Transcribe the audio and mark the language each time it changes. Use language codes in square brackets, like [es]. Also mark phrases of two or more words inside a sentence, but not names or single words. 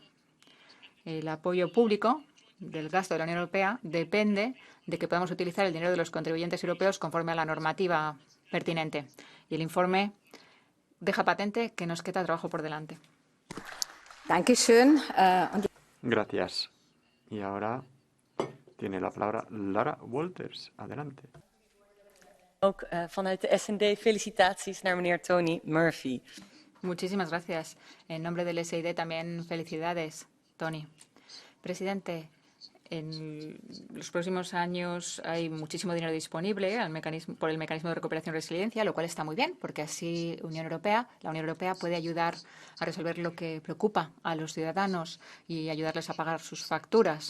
[es] El apoyo público del gasto de la Unión Europea depende de que podamos utilizar el dinero de los contribuyentes europeos conforme a la normativa pertinente. Y el informe deja patente que nos queda trabajo por delante. Gracias. Y ahora tiene la palabra Lara Wolters. Adelante. [nl] Ook vanuit de S&D felicitaties naar meneer Tony Murphy. [es] Muchísimas gracias. En nombre del SID también felicidades, Tony. Presidente, en los próximos años hay muchísimo dinero disponible por el mecanismo de recuperación y resiliencia, lo cual está muy bien, porque así la Unión Europea puede ayudar a resolver lo que preocupa a los ciudadanos y ayudarles a pagar sus facturas.